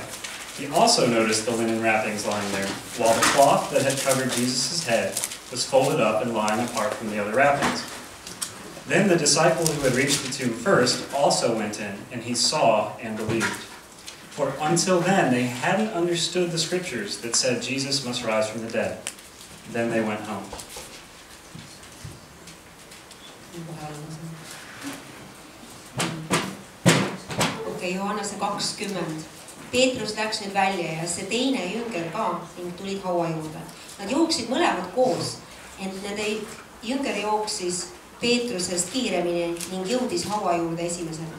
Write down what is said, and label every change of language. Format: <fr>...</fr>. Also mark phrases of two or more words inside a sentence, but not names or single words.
<en>He also noticed the linen wrappings lying there, while the cloth that had covered Jesus' head was folded up and lying apart from the other wrappings. Then the disciple who had reached the tomb first also went in, and he saw and believed. For until then they hadn't understood the scriptures that said Jesus must rise from the dead. Then they went home.</en> <et>Okei, Johannese 20. Peetrus läks nüüd välja ja see teine jünger ka ning tulid haua juurde. Nad jooksid mõlemad koos, ent nende jünger jooksis Peetrusest kiiremini ning jõudis haua juurde esimesena.</et>